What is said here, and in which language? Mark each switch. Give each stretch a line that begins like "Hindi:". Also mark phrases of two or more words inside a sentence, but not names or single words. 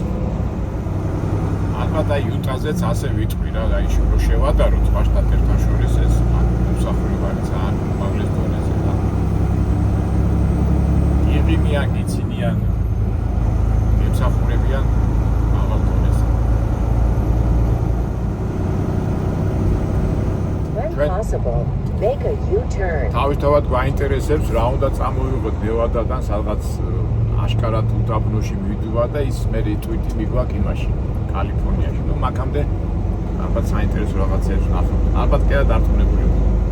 Georgian: ალბათ აი იუტაზეც ასე ვიტყვი რა, აი რო შევადაროთ სხვა შტატებთან შორის ეს მომსახურება ძალიან უმაღლეს დონეზე და იღიმიან, იცინიან, ემსახურებიან მაღალ დონეზე.
English: When possible, make a U-turn.
Georgian: თავისთავად გვაინტერესებს რა უნდა წამოვიღოთ ნევადადან, სადღაც აშკარად უდაბნოში მივიდივარ და ის მე ტვიტი მიგვაქვს იმაში კალიფორნიაში. ნუ მაგამდე ალბათ საინტერესო რაღაცებს ვნახავთ. ალბათ კიდე დარწმუნებული ვარ.